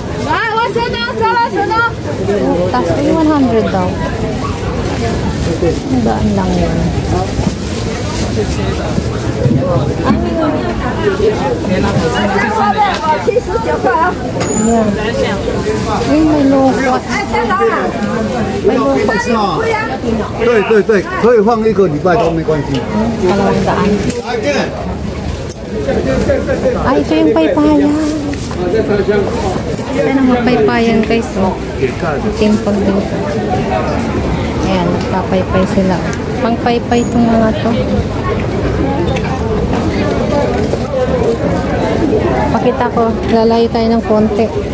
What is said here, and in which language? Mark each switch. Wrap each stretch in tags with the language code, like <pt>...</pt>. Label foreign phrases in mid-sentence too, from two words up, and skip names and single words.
<tl>Tapos 100 daw. Daan lang yun. Yan. May lokot. May lokot.</tl> <zh>对，可以放1个礼拜都没关系。</zh> <tl>200. Ay, ito yung paypayan. Ito na magpaypayan, guys. Oh. Timpag dito. Ayan, nagpapaypay sila. Pangpaypay itong mga to. Pakita ko, lalayo tayo ng konti.</tl>